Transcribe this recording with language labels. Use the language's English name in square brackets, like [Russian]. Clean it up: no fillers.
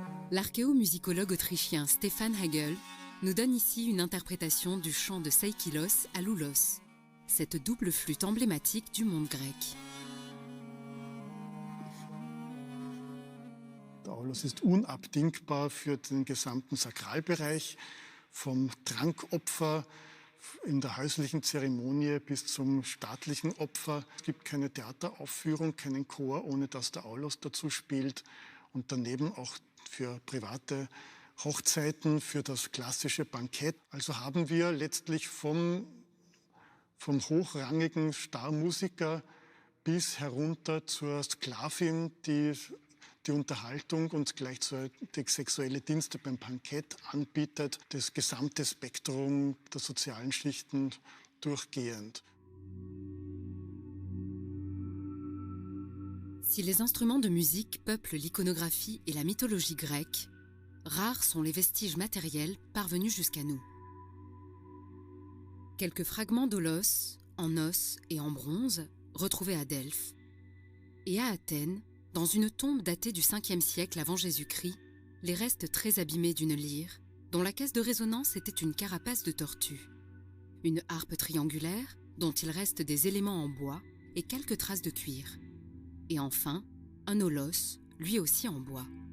[French] L'archéomusicologue autrichien Stefan Hagel nous donne ici une interprétation du chant de Seikilos à Loulos, cette double flûte emblématique du monde grec. [German] Der Aulos ist unabdingbar für den gesamten Sakralbereich, vom Trankopfer in der häuslichen Zeremonie bis zum staatlichen Opfer. Es gibt keine Theateraufführung, keinen Chor, ohne dass der Aulos dazu spielt. Und daneben auch für private Hochzeiten, für das klassische Bankett. Also haben wir letztlich vom hochrangigen Starmusiker bis herunter zur Sklavin, die die Unterhaltung und gleichzeitig sexuelle Dienste beim Bankett anbietet, das gesamte Spektrum der sozialen Schichten durchgehend. [French] Si les instruments de musique peuplent l'iconographie et la mythologie grecque, rares sont les vestiges matériels parvenus jusqu'à nous. Quelques fragments d'holos, en os et en bronze, retrouvés à Delphes, et à Athènes, dans une tombe datée du 5e siècle avant Jésus-Christ, les restes très abîmés d'une lyre, dont la caisse de résonance était une carapace de tortue, une harpe triangulaire, dont il reste des éléments en bois et quelques traces de cuir, et enfin, un holos, lui aussi en bois.